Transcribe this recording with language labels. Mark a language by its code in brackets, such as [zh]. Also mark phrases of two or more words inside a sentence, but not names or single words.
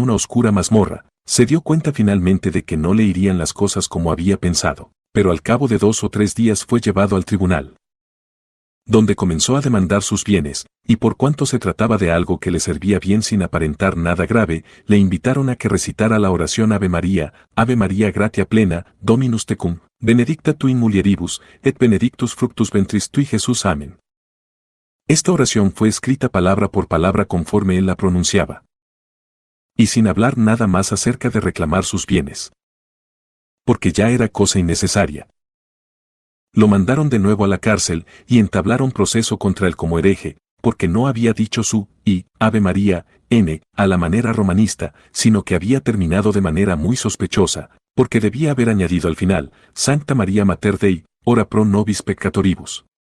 [es] una oscura mazmorra, se dio cuenta finalmente de que no le irían las cosas como había pensado, pero al cabo de 2 o 3 días fue llevado al tribunal, donde comenzó a demandar sus bienes, y por cuanto se trataba de algo que le servía bien sin aparentar nada grave, le invitaron a que recitara la oración [la] Ave María gratia plena, Dominus tecum, benedicta tu in mulieribus, et benedictus fructus ventris tui Jesús. [es] Amén. Esta oración fue escrita palabra por palabra conforme él la pronunciaba, y sin hablar nada más acerca de reclamar sus bienes. porque ya era cosa innecesaria. Lo mandaron de nuevo a la cárcel y entablaron proceso contra él como hereje, porque no había dicho su y Ave María a la manera romanista, sino que había terminado de manera muy sospechosa, porque debía haber añadido al final, [la] Sancta Maria Mater Dei, ora pro nobis peccatoribus.